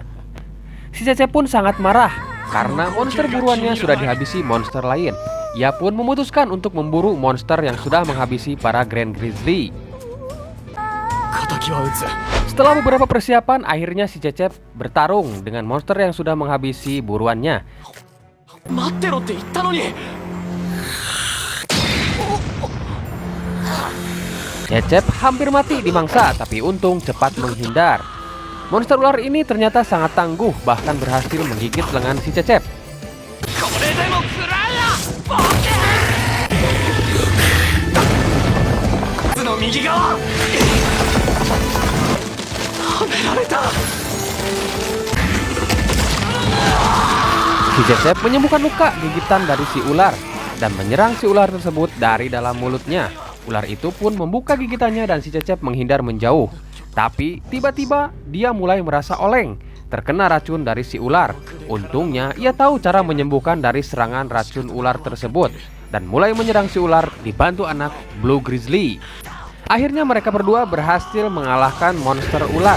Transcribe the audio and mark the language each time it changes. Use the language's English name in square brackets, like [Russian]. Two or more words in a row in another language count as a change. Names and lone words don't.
[Indonesian] Si Cecep pun sangat marah karena monster buruannya sudah dihabisi monster lain. Ia pun memutuskan untuk memburu monster yang sudah menghabisi para Grand Grizzly. Setelah beberapa persiapan, akhirnya si Cecep bertarung dengan monster yang sudah menghabisi buruannya. [Japanese] 待ってろって言ったのに。 [Indonesian] Cecep hampir mati dimangsa, tapi untung cepat menghindar. Monster ular ini ternyata sangat tangguh, bahkan berhasil menggigit lengan si Cecep. [Japanese] これでも食らえやボケーの右側はめられた。 [Indonesian] Si Cecep menyembuhkan luka gigitan dari si ular dan menyerang si ular tersebut dari dalam mulutnya. Ular itu pun membuka gigitannya dan si Cecep menghindar menjauh. Tapi tiba-tiba dia mulai merasa oleng, terkena racun dari si ular. Untungnya ia tahu cara menyembuhkan dari serangan racun ular tersebut dan mulai menyerang si ular dibantu anak Blue Grizzly. Akhirnya mereka berdua berhasil mengalahkan monster ular.